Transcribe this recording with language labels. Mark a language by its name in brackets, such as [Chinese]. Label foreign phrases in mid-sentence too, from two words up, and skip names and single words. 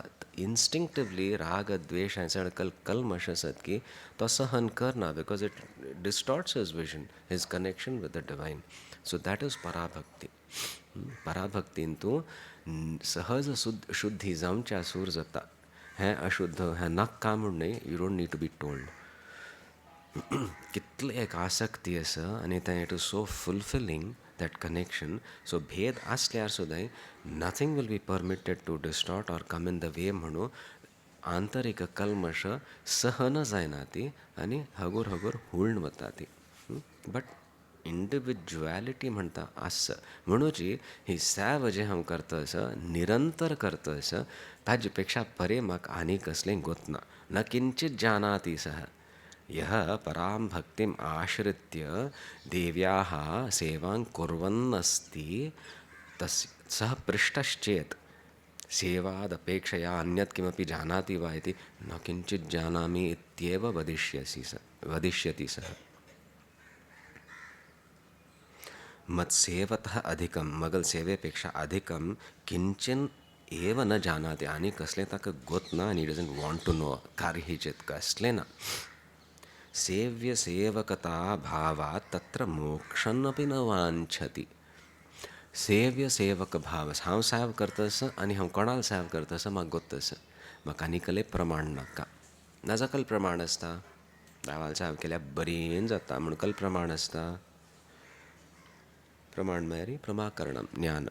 [English] instinctively [Konkani] राग द्वेष हांचण कल्मश आसत की तो सहन करना [English] because it distorts his vision, his connection with the divine. so that is पराभक्ती. [Konkani] पराभक्तीन तूं सहज शुद्धी जावच्या सूर जाता. हें अशुद्ध हें नाका म्हूण न्हय. [English] you don't need to be told. [Konkani] कितले एक आसक्ती आसा आनी तें [English] it is so fulfilling that connection. [Konkani] सो भेद आसल्यार सुद्दां [English] nothing will be permitted to distort or come in the way [Konkani] म्हणून आंतरीक कल्मश सहन जायना ती आनी हगूर हगूर हुळून वता ती. [English] but individuality [Konkani] म्हणटा आस म्हणूची ही सेव जे हांव करता आसा निरंतर करता आसा ताजे पेक्षा बरें म्हाका आनी कसलें गोतना. [Sanskrit] न किंचित जानाति सः यः परां भक्तिम् आश्रित्य देव्याः सेवां कुर्वन्नस्ति सः पृष्टश्चेत् सेवादपेक्षया अन्यत् किमपि जानाति वा इति न किंचित् जानामि इत्येव वदिष्यति सः. मत्सेवतः अधिकं [Konkani] मगल सेवेपेक्षा [Sanskrit] अधिकं किंचिन एव न जानाति. [Konkani] आनी कसलें ताका गोतना आनी [English] doesn't want to know. [Konkani] कार्य चेत् कसलें ना. [Sanskrit] सेव्य सेवकता भावात् तत्र मोक्षन्नपि न वांछति. [Konkani] सेव्य सेवक भाव हांव सेव करतस आनी हांव कोणाल सेव करतस म्हाका गोतस. म्हाका आनीकले प्रमाण नाका. नाजा कल प्रमाण आसता. देवाल सेव केल्यार बरीन जाता म्हूण कल प्रमाण आसता. प्रमाण म्हळ्यार [Sanskrit] प्रमाकरणम ज्ञानम.